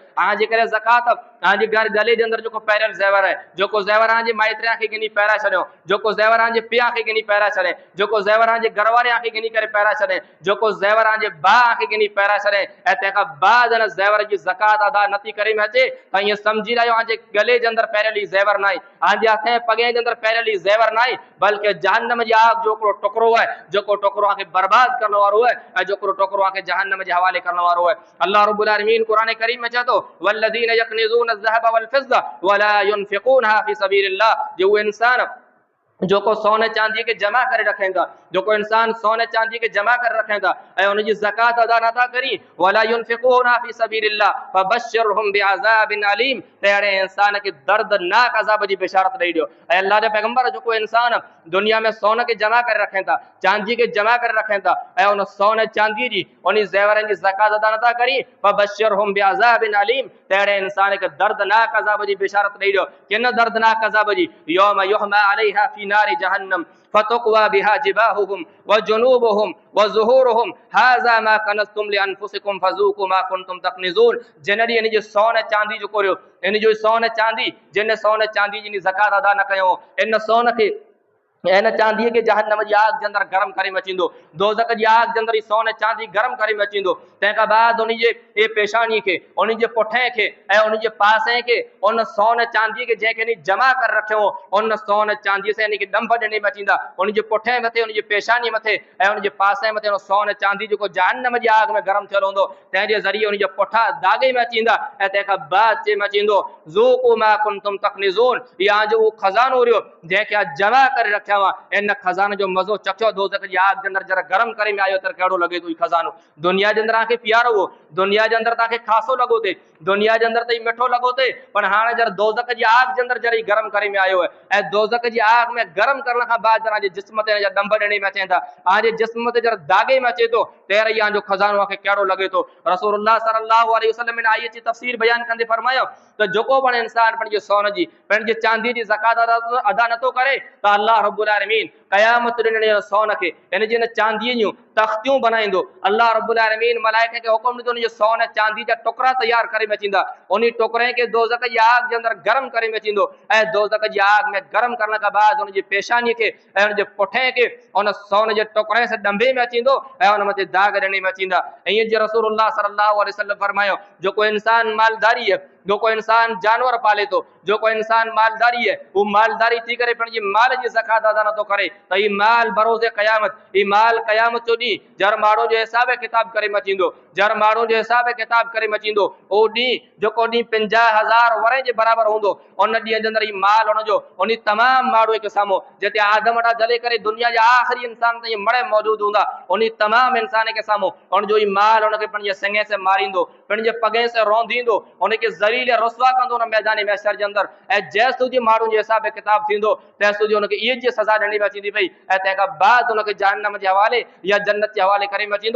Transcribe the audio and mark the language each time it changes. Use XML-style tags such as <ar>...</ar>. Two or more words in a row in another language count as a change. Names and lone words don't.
<sd>हाणे जेकर ज़कात तव्हांजे घर गले जे अंदरि जेको पहिरियल ज़ेवर है, जेको ज़ेवर तव्हांजे माइटरियां खे गिनी पहिराए छॾियो, जेको ज़ेवर तव्हांजे पीउ खे गिनी पहिराए छॾे, जेको ज़ेवर तव्हांजे घरवारियां खे गिनी करे पहिराए छॾे, जेको ज़ेवर तव्हांजे भाउ खे गिनी पहिराए छॾे ऐं तंहिंखां बाद इन ज़ेवर जी ज़कात अदा नथी करे में अचे त ईअं सम्झी लाहियो तव्हांजे गले जे अंदरि पहिरियल ही ज़ेवर न आहे, तव्हांजे हथ ऐं पॻे जे अंदरि पहिरियल ही ज़ेवर न आहे, बल्कि जहन्नम जी आग जो हिकिड़ो टुकड़ो है, जेको टुकड़ो तव्हांखे बर्बाद करण वारो है ऐं जेको टुकड़ो तव्हांखे जहन्नम जे हवाले करण वारो है। अल्लाह रब्बुल आलमीन क़ुरान करीम में चए थो,</sd> <ar>وَالَّذِينَ يَكْنِزُونَ الذَّهَبَ وَالْفِضَّةَ وَلَا يُنْفِقُونَهَا فِي سَبِيلِ اللَّهِ,</ar> <sd>जो वो इंसान जोको सोने चांदी के जमा करे रखेगा, जोको इंसान सोने चांदी के जमा कर रखेगा ऐं उनकी ज़कात अदा नथा करी,</sd> <ar>وَلَا يُنْفِقُونَهَا فِي سَبِيلِ اللَّهِ فَبَشِّرْهُمْ بِعَذَابٍ أَلِيمٍ,</ar> <sd>तेरे इंसान के दर्दनाक अज़ाब जी बिशारत ॾेई ॾियो। ऐं अल्लाह जे पैगंबर जेको इंसान दुनिया में सोने के जमा करे रखें था, चांदी के जमा करे रखें था ऐं उन सोने चांदी जी उन ज़ेवरनि जी ज़कात अदा नथा करी,</sd> <ar>فَبَشِّرْهُمْ بِعَذَابٍ أَلِيمٍ,</ar> <sd>तेरे इंसान के दर्दनाक अज़ाब जी बिशारत ॾेई ॾियो। किन दर्दनाक अज़ाब जी?</sd> <ar>يَوْمَ يُحْمَىٰ عَلَيْهَا فِي نَارِ جَهَنَّمَ فَتُكْوَىٰ بِهَا جِبَاهُهُمْ وَجُنُوبُهُمْ وَظُهُورُهُمْ هَٰذَا مَا كَنَزْتُمْ لِأَنْفُسِكُمْ فَذُوقُوا مَا كُنْتُمْ تَكْنِزُونَ.</ar> <sd>जिन ॾींहुं इन जो सोन चांदी जो कोरियो, इन जो सोन चांदी, जिन सोन चांदी जी ज़कात अदा न कयो, इन सोन खे इन चांदी के जहन्नम जी आग जे अंदरि गरम करे मचींदो, दोज़ख जी आग जे अंदरि सोन चांदी गरम करे मचींदो। तंहिंखां बाद उन जे पेशानी खे, उन जे पुठे खे ऐं उन जे पासे खे उन सोन चांदी के जंहिंखे जमा करे रखियो उन सोन चांदी से इनखे ॾंभ ॾिनी मचींदा, उन जे पुठे मथे, उन जे पेशानी मथे ऐं उन जे पासे मथे उन सोन चांदी जेको जहन्नम जी आग में गरम थियल हूंदो, तंहिंजे ज़रिए उन जे पुठा दागे में अची ईंदा ऐं तंहिंखां बाद चे मचींदो</sd> <ar>ذُوقُوا مَا كُنْتُمْ تَكْنِزُونَ,</ar> <sd>या जो उहो खज़ानो हुयो जंहिंखे जमा करे रखिया हुआ, इन खज़ाने जो मज़ो चखियो दोज़ख जी आग जे अंदरि जरा गरम करे में आयो त कहिड़ो लॻे थो। खज़ानो दुनिया जे अंदरि तव्हांखे प्यारो हो, दुनिया जे अंदरि तव्हांखे ख़ासो लॻो थिए, दुनिया जे अंदरि त मिठो लॻो थिए, पर हाणे जरा दोज़ख जी आग जे अंदरि जरा गरम करे में आयो है ऐं दोज़ख जी आग में गरम करण खां बाद जरा जे जिस्म ते ॾंभ ॾियण में अचनि था, तव्हांजे जिस्म ते जरा दागे में अचे थो, तेरे यहाँ जो खज़ानो खे कहिड़ो लॻे थो। रसूलुल्लाह</sd> <ar>صَلَّى اللَّهُ عَلَيْهِ وَسَلَّمَ</ar> <sd>इन आयत जी तफ़सीर बयान कंदे फरमायो त जेको पण इंसान पंहिंजे सोन जी, पंहिंजे चांदी जी ज़कात अदा नथो करे त अल्लाह रब्बुल आलमीन क़यामत ॾींहुं सोन खे, इन जी चांदीअ जूं तख़्तियूं बनाईंदो। अल्लाह रब्बुल आलमीन मलाइका खे हुकुम ॾिनो, उन जो सोन चांदी जा टुकड़ा तैयार करे मचींदा, उन टुकड़े के दोज़ख जी आग जे अंदरि गरम करे मचींदो ऐं दोज़ख जी आग में गरम करण खां बाद उन जी पेशानी खे ऐं उन जे पुठे खे उन सोन जे टुकड़े से ॾंभे में अचींदो ऐं उन मथे दाग ॾिनी मचींदा। ईअं जीअं रसूलुल्लाह</sd> <ar>صَلَّى اللَّهُ عَلَيْهِ وَسَلَّمَ</ar> <sd>फरमायो, जेको इंसान मालदारी है, जो कोई इंसान जानवर पाले तो, जो कोई इंसान मालदारी है, वो मालदारी थी करे पंहिंजी माल जी ज़कात अदा नथो करे त ही माल बरोज़े क़यामत, ही माल क़यामत जो ॾींहुं जर माण्हू जो हिसाब किताब करे मचींदो, जर माण्हू जो हिसाब किताब करे मचींदो, उहो ॾींहुं जेको ॾींहुं 50,000 वरे जे बराबरि हूंदो, उन ॾींहं जे अंदरि ही माल उनजो उन तमामु माण्हू खे साम्हूं जिते आदम वटां जले करे दुनिया जा आख़िरी इंसान ताईं मरे मौजूदु हूंदा, उन तमामु इंसान खे साम्हूं उनजो ही माल उनखे पंहिंजे सिंगे से मारींदो, पंहिंजे पगे से रौंदींदो, उनखे ज़लील रुसवा कंदो उन मैदान महशर जे अंदरि ऐं जेसि सूदी माण्हू जो हिसाब किताब थींदो तेसि सूदी उनखे इहे जी सज़ा ॾियणी अचींदी पई ऐं तंहिंखां बाद उनखे जहन्नम जे हवाले या जन्नत जे हवाले करे अचींदो।</sd>